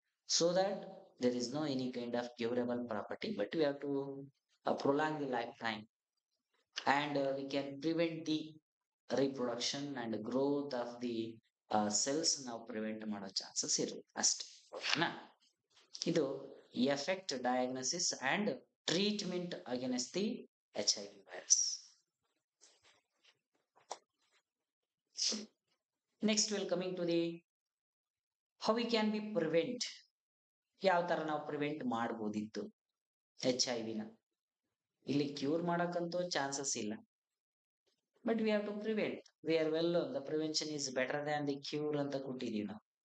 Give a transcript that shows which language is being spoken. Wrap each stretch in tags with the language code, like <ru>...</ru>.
<en>So that there is no any kind of curable property, but we have to prolong the lifetime, and we can prevent the reproduction and growth of the cells.</en> <kn>ನಾವು prevent ಮಾಡೋ chances ಇರುತ್ತೆ ಅಷ್ಟೇ. ಓಕೆನಾ?</kn> <en>ಇದು effect, diagnosis and treatment against the HIV virus. Next we'll coming to the how we can be prevent.</en> <kn>ಯಾವ ತರ ನಾವು prevent ಮಾಡಬಹುದಿತ್ತು HIV ನ. ಇಲ್ಲಿ ಕ್ಯೂರ್ ಮಾಡಕ್ಕಂತೂ ಚಾನ್ಸಸ್ ಇಲ್ಲ,</kn> <en>But we have to prevent. We are well the prevention is better than the cure</en> <kn>ಅಂತ ಕೊಟ್ಟಿದೀವಿ ನಾವು.</kn>